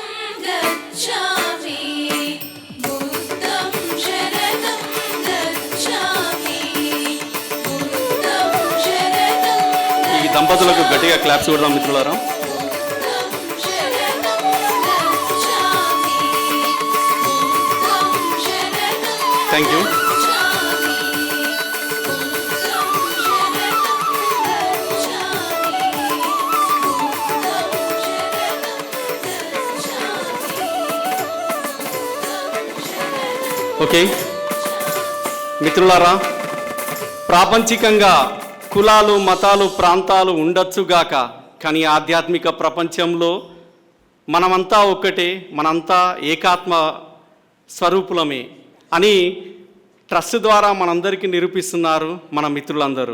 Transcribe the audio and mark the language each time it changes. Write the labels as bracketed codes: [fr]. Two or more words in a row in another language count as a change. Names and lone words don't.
[pi] गच्छामि बुद्धं शरणं गच्छामि बुद्धं शरणं [te] ఈ దంపతులకు గట్టిగా క్లాప్స్ కొడదాం మిత్రులారా. [pi] शरणं गच्छामि बुद्धं शरणं [en] Thank you. [pi] गच्छामि बुद्धं शरणं गच्छामि बुद्धं शरणं गच्छामि [te] ఓకే మిత్రులారా, ప్రాపంచికంగా కులాలు మతాలు ప్రాంతాలు ఉండొచ్చుగాక, కానీ ఆధ్యాత్మిక ప్రపంచంలో మనమంతా ఒక్కటే, మనంతా ఏకాత్మ స్వరూపులమే అని ట్రస్ట్ ద్వారా మనందరికీ నిరూపిస్తున్నారు మన మిత్రులందరూ.